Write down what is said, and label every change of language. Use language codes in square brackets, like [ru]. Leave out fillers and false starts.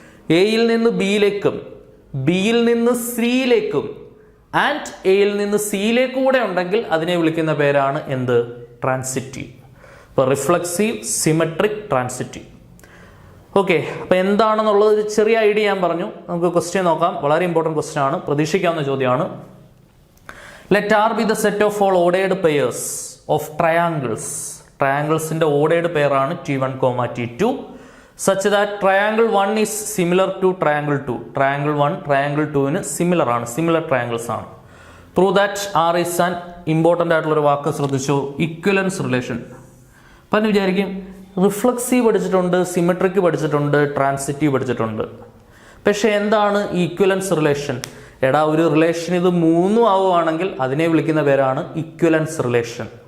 [ml] എയിൽ നിന്ന് ബിയിലേക്കും ബിയിൽ നിന്ന് സിയിലേക്കും ആൻഡ് എയിൽ നിന്ന് സിയിലേക്കും കൂടെ ഉണ്ടെങ്കിൽ അതിനെ വിളിക്കുന്ന പേരാണ് എന്ത്? ട്രാൻസിറ്റീവ്. ഇപ്പോൾ റിഫ്ലക്സീവ്, സിമെട്രിക്, ട്രാൻസിറ്റീവ്. ഓക്കെ, അപ്പോൾ എന്താണെന്നുള്ളത് ഒരു ചെറിയ ഐഡിയ ഞാൻ പറഞ്ഞു. നമുക്ക് ക്വസ്റ്റ്യൻ നോക്കാം. വളരെ ഇമ്പോർട്ടൻറ്റ് ക്വസ്റ്റ്യൻ ആണ്, പ്രതീക്ഷിക്കാവുന്ന ചോദ്യമാണ്. [en] Let R be the set of all ordered pairs of triangles. [ml] ട്രയാങ്കിൾസിന്റെ ordered പെയറാണ് [en] T1, T2 such that triangle 1 is similar to triangle 2. [ml] Triangle 1 triangle 2ന് similar ആണ്, സിമിലർ ട്രയാങ്കിൾസ് ആണ്. [en] Prove that R is an [ml] important ആയിട്ടുള്ള ഒരു വാക്ക് ശ്രദ്ധിച്ചു, ഇക്വലൻസ് relation. അപ്പം വിചാരിക്കും reflexive പഠിച്ചിട്ടുണ്ട്, symmetric പഠിച്ചിട്ടുണ്ട്, transitive പഠിച്ചിട്ടുണ്ട്. പക്ഷെ എന്താണ് ഈ ഇക്വലൻസ് റിലേഷൻ? എടാ, ഒരു റിലേഷൻ ഇത് 3 ആവുകയാണെങ്കിൽ അതിനെ വിളിക്കുന്ന പേരാണ് ഇക്വലൻസ് റിലേഷൻ.